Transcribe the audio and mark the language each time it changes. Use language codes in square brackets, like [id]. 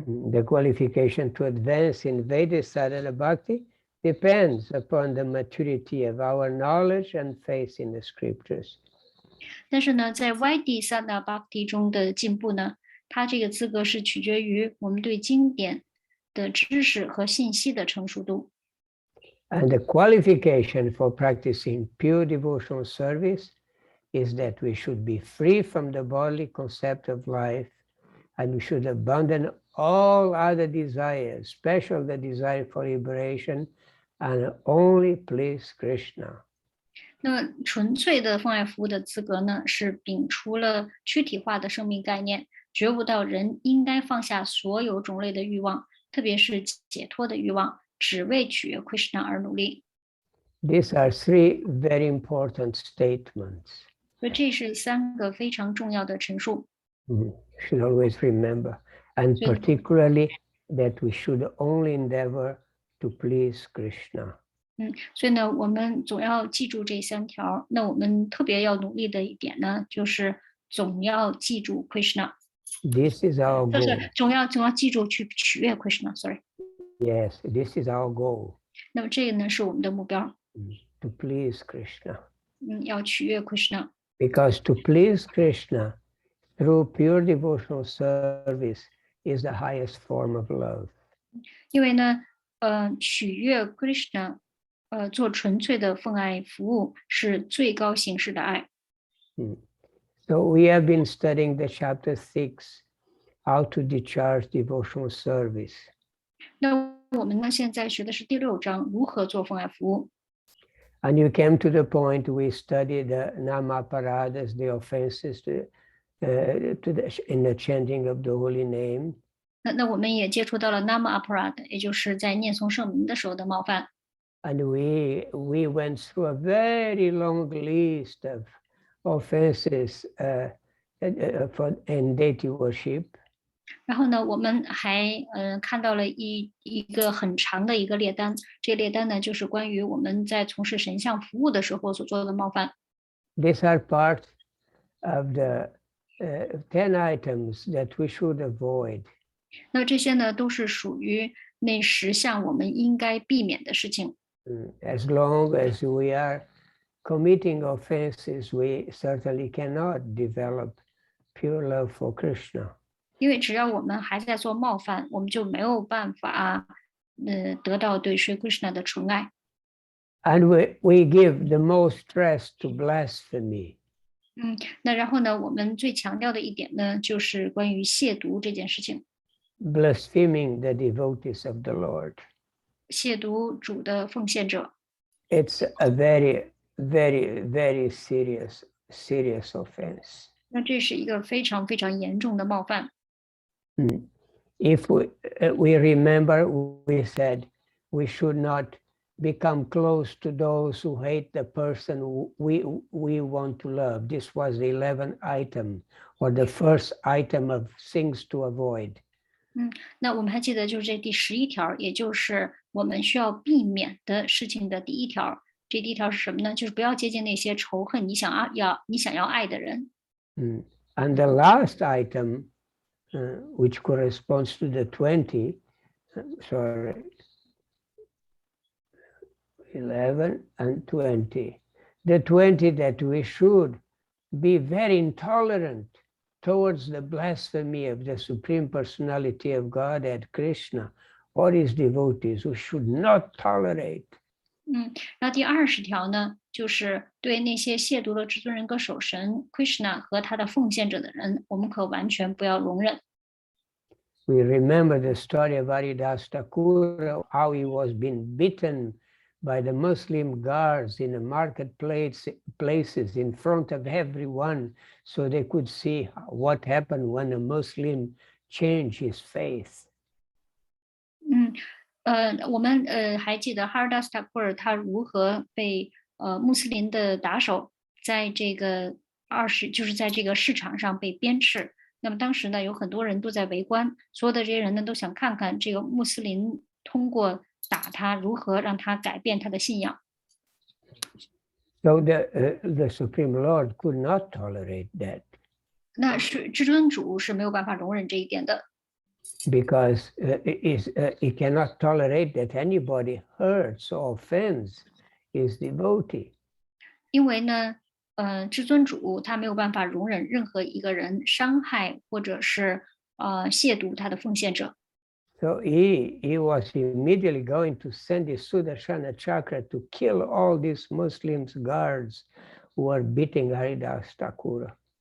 [en] The qualification to advance in Vedic sadhana bhakti depends upon the maturity of our knowledge and faith in the scriptures. [zh] 但是呢，在 Vaidhi Sadhana Bhakti 中的进步呢，它这个资格是取决于我们对经典的知识和信息的成熟度。 [en] And the qualification for practicing pure devotional service is that we should be free from the bodily concept of life, and we should abandon all other desires, especially the desire for liberation, and only please Krishna. [zh] 那纯粹的奉爱服务的资格呢，是摒除了躯体化的生命概念，觉悟到人应该放下所有种类的欲望，特别是解脱的欲望，只为取悦 Krishna 而努力。 [en] These are three very important statements. [zh] 所以这是3个非常重要的陈述。 [en] Should always remember, and particularly that we should only endeavor to please Krishna. [zh] 所以呢，我们总要记住这3条。那我们特别要努力的一点呢，就是总要记住 Krishna。 [en] This is our goal. [zh] 总要记住去取悦 Krishna。 [en] Sorry. Yes, this is our goal. [zh] 那么这个呢是我们的目标。 [en] To please Krishna. [zh] 要取悦 Krishna。 [en] Because to please Krishna through pure devotional service is the highest form of love. [zh] 因为呢，取悦 Krishna，做纯粹的奉爱服务是最高形式的爱。 [en] So we have been studying the chapter 6, how to discharge devotional service. [zh] 那我们呢现在学的是第6章，如何做奉爱服务。 [en] And you came to the point we studied the nama-paradas, the offenses in the chanting of the holy name. [zh] 那我们也接触到了 nama aparad， 也就是在念诵圣名的时候的冒犯。 [en] And we went through a very long list of offenses in deity worship. [zh] 然后呢，我们还看到了一个很长的一个列单，这个列单呢就是关于我们在从事神像服务的时候所做的冒犯。 [en] These are part of the 10 items that we should avoid. [zh] 那这些呢都是属于那10项我们应该避免的事情。 [en] As long as we are committing offenses, we certainly cannot develop pure love for Krishna. [zh] 因为只要我们还在做冒犯，我们就没有办法得到对 Sri Krishna 的纯爱。 [en] And we give the most stress to blasphemy. [zh] 那然后呢，我们最强调的一点呢，就是关于亵渎这件事情。 [en] Blaspheming the devotees of the Lord. [zh] 亵渎主的奉献者。 [en] It's a very, very, very serious offense. [zh] 那这是一个非常非常严重的冒犯。 [en] If we remember, we said we should not become close to those who hate the person we want to love. This was the 11th item, or the first item of things to avoid. [zh] 那我们还记得就是这第11条，也就是我们需要避免的事情的第1条，这第一条是什么呢？就是不要接近那些仇恨你想要爱的人。 [en] And the last item, which corresponds to the 20, 11 and 20. The 20 that we should be very intolerant towards the blasphemy of the Supreme Personality of Godhead, Krishna, or his devotees, who should not tolerate. [zh] 然后第20条呢，就是对那些亵渎了至尊人格守神 Krishna 和他的奉献者的人，我们可完全不要容忍。 [en] We remember the story of Haridas Thakur, how he was being beaten by the Muslim guards in the marketplaces in front of everyone, so they could see what happened when a Muslim changed his faith. [zh] 我们还记得哈尔达斯塔库尔他如何被穆斯林的打手在这个就是在这个市场上被鞭笞。那么当时呢，有很多人都在围观，所有的这些人呢都想看看这个穆斯林通过打他如何让他改变他的信仰。 [en] So the Supreme Lord could not tolerate that. [zh] 那是至尊主是没有办法容忍这一点的。 [en] Because he cannot tolerate that anybody hurts or offends his devotee. [zh] 因为呢，至尊主他没有办法容忍任何一个人伤害或者是亵渎他的奉献者。 [en] So he was immediately going to send his Sudarshana Chakra to kill all these Muslims guards who were beating Haridas Thakur.